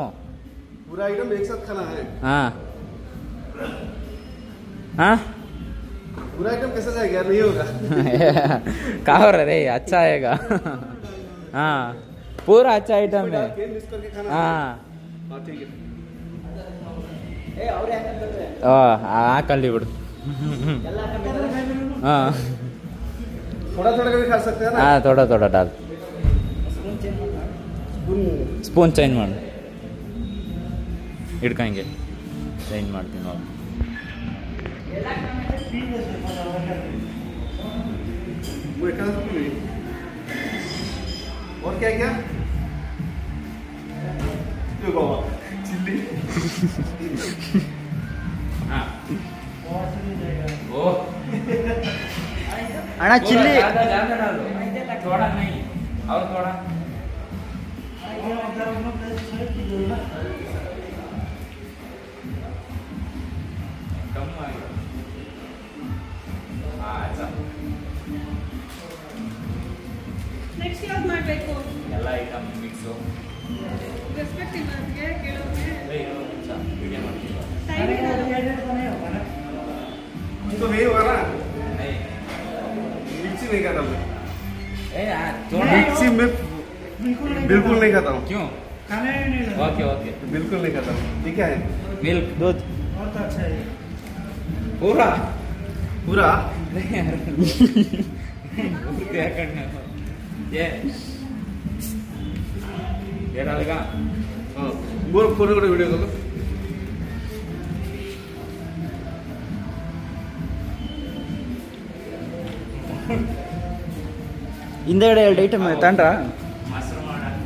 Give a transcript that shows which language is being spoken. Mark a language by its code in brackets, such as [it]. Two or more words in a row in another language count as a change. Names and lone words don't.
[hi] पूरा आइटम एक साथ खाना है. हाँ हाँ. पूरा आइटम कैसे जाएगा यार? नहीं होगा. कहा रे, अच्छा आएगा. हाँ, पूरा अच्छा आइटम है. मिक्स करके खाना. हाँ हाँ ठीक है. [kn] ಏ ಅವ್ರು ಯಾಕಂತಂದ್ರೆ ಹಾಕಲ್ಲಿ ಬಿಡು. ಎಲ್ಲ ಹಾಕಂದ್ರೆ [hi] हाँ थोड़ा थोड़ा भी खा सकते हैं ना. हाँ, थोड़ा थोड़ा डाल. [en] spoon change [kn] ಮಾಡಿ [en] spoon change [kn] ಮಾಡು. ಹಿಡ್ಕಂಗೆ ಚೇಂಜ್ ಮಾಡ್ತೀನಿ ನಾವು. [hi] वो एक आध स्पून ही. और क्या क्या? [kn] ಚಿಲ್ಲಿ [hi] हाँ ओ [kn] ಅಣ್ಣ ಚಿಲ್ಲಿ [hi] ज्यादा ज्यादा डालो थोड़ा नहीं और थोड़ा कम आएगा अच्छा [kn] ನೆಕ್ಸ್ಟ್ ಯಾವ್ದು ಮಾಡಬೇಕು? ಎಲ್ಲ ಐಟಮ್ ಮಿಕ್ಸು ರೆಸ್ಪೆಕ್ಟ್ ಇಲ್ಲ ಅದಕ್ಕೆ ಕೇಳೋರಿಗೆ. ವಿಡಿಯೋ ಮಾಡ್ತೀವಿ ಟೈಮ್ ಇರಲ್ಲ. [hi] तो नहीं होगा ना नहीं मिर्ची नहीं खाता मैं ए यार थोड़ा मिर्ची में बिल्कुल नहीं खाता हूँ क्यों [en] okay okay [hi] बिल्कुल नहीं खाता हूँ ये क्या है मिल्क दूध पूरा पूरा नहीं यार क्या करना है ये डालेगा हाँ बोल फोन करो वीडियो करो [kn] ಹಿಂದೆಗಡೆ 2 ಐಟಮ್ ತಗೊಂಡ್ರಾ? ಮೊಸರು ಮಾಡ